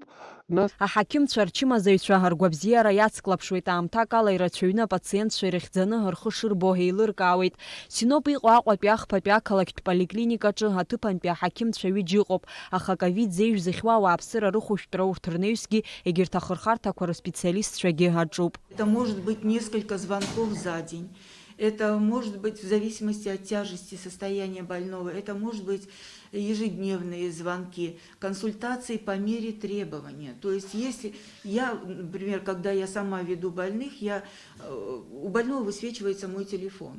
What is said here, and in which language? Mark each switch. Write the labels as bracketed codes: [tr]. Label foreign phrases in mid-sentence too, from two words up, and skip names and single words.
[ab] Аҳақьымцәа рчымазаҩцәа ргәабзиара иацклаԥшуеит, аамҭак ала ирацәаҩны апациентцәа ирыхьӡаны рхы шырбо еилыркаауеит. Синоп иҟоу Аҟәатәи ахԥатәи ақалақьтә поликлиникаҿы аҭыԥантәи аҳақьымцәа ҩыџьа ыҟоуп, аха ковид зеиԥш зыхьуа ауааԥсыра рыхәышәтәра урҭ рнаҩсгьы егьырҭ ахырхарҭақәа рспециалистцәагьы аҿуп. [ru] Это может быть несколько звонков за день. Это может быть в зависимости от тяжести состояния больного. Это может быть ежедневные звонки, консультации по мере требования. То есть если я, например, когда я сама веду больных, у больного высвечивается мой телефон.